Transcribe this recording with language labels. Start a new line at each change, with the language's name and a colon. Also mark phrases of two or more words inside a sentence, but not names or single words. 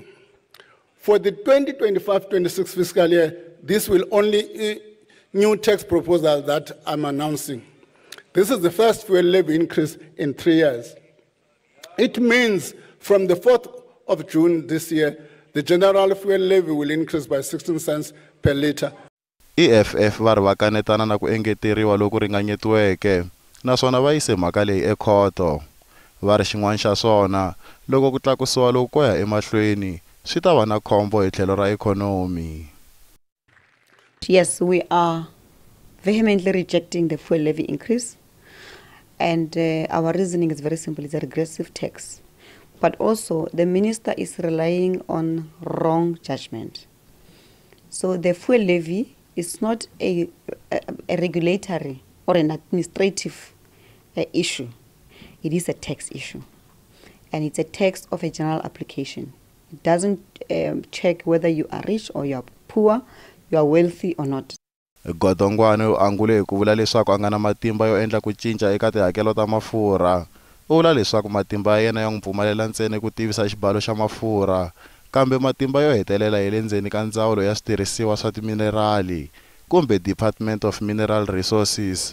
English: For the 2025-26 fiscal year, this will only new tax proposal that I'm announcing. This is the first fuel levy increase in 3 years. It means from the 4th of June this year, the general fuel levy will increase by 16 cents per litre.
Tsonga: EFF va ri va kanetana na ku engeteriwa loku ringanyetiweke, naswona va yise mhaka leyi ekhoto. Va ri xin'wana xa swona, loko ku tlakusiwa loku ko ya emahlweni, swi ta va na khombo hi tlhelo ra ikhonomi.
English: Yes, we are vehemently rejecting the fuel levy increase. And our reasoning is very simple. It's a regressive tax. But also, the minister is relying on wrong judgment. So the fuel levy is not a regulatory or an administrative issue. It is a tax issue. And it's a tax of a general application. It doesn't check whether you are rich or you are poor, you are wealthy or not.
Tsonga: Godongwana u angule hi ku vula leswaku a nga na matimba yo endla ku cinca eka tihakelo ta mafurha. U vula leswaku matimba ya yena ya n'wi pfumelela ntsena ku tivisa xibalo xa mafurha, kambe matimba yo hetelela hi le ndzeni ka ndzawulo ya switirhisiwa swa timinerali kumbe Department of Mineral Resources.